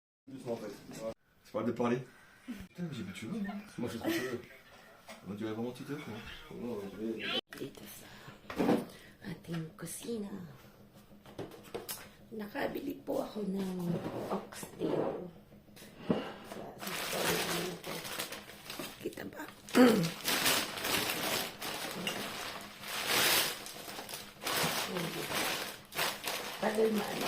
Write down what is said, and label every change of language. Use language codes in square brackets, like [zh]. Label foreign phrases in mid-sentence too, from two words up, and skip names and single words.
[fr] Doucement en fait. C'est pas de parler. Putain, mais j'ai plus de cheveux, moi. Moi, j'ai trop de cheveux. On dirait vraiment Twitter, quoi. [tl] Dito sa ating kusina. Nakabili po ako ng oxtail. Kita ba? Tagal na ano.